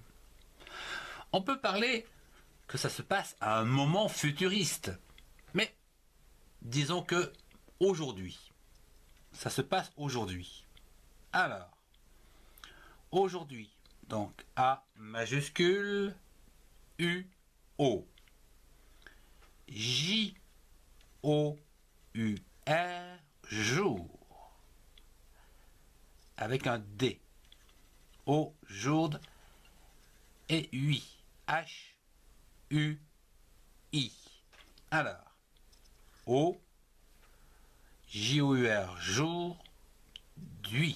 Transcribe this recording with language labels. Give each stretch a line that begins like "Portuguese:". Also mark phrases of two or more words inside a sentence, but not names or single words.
French: On peut parler que ça se passe à un moment futuriste. Mais disons que aujourd'hui. Ça se passe aujourd'hui. Alors, aujourd'hui, donc A majuscule, U-O. J-O-U-R, jour. Avec un D. Au, jour. Et UI. H-U-I. Alors, O, J-O-U-R, jour, d'ui.